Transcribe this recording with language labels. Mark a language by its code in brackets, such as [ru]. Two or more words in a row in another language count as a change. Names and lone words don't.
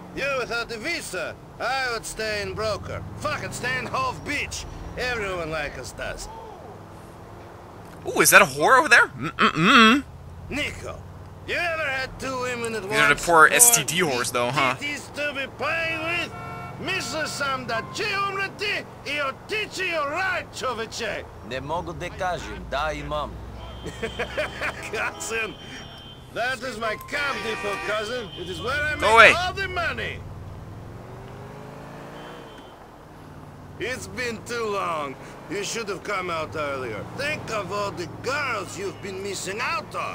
[en] You without a visa, I would stay in Broker. Fucking stay in Hove Beach. Everyone like us does. Ooh, is that a whore over there? Nico, you ever had two women at once? These are the poor STD whores, though, huh? Titties to be playing with? [sr] Misle sam da će umreti I otići joj raj, čoveče. Ne mogu da kažem, da imam. [en] Cousin, that is my cab depot, cousin. It is where I Go away. make all the money. It's been too long. You should have come out earlier. Think of all the girls you've been missing out on.